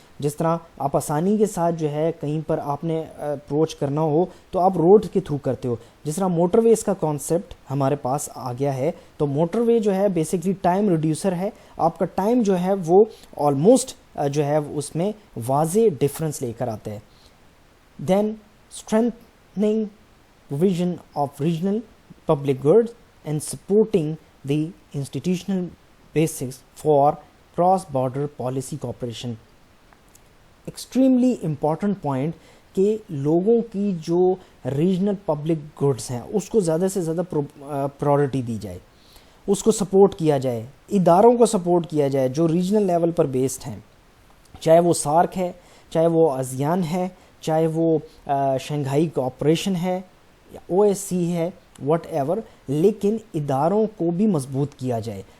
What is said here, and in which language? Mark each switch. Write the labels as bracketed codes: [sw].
[ur] جس طرح آپ آسانی کے ساتھ جو ہے کہیں پر آپ نے اپروچ کرنا ہو تو آپ روڈ کے تھرو کرتے ہو. جس طرح موٹر ویز کا کانسیپٹ ہمارے پاس آ گیا ہے, تو موٹر وے جو ہے بیسکلی ٹائم ریڈیوسر ہے. آپ کا ٹائم جو ہے وہ آلموسٹ جو ہے اس میں واضح ڈفرنس لے کر آتا ہے. [en] Then strengthening provision of regional public goods and supporting the institutional basis for cross-border policy cooperation. Extremely important point [ur] کہ لوگوں کی جو ریجنل پبلک گڈس ہیں اس کو زیادہ سے زیادہ پرائورٹی دی جائے, اس کو سپورٹ کیا جائے, اداروں کو سپورٹ کیا جائے جو ریجنل لیول پر بیسڈ ہیں, چاہے وہ سارک ہے, چاہے وہ آسیان ہے, چاہے وہ شنگھائی کوآپریشن ہے, او ایس سی ہے, واٹ ایور, لیکن اداروں کو بھی مضبوط کیا جائے.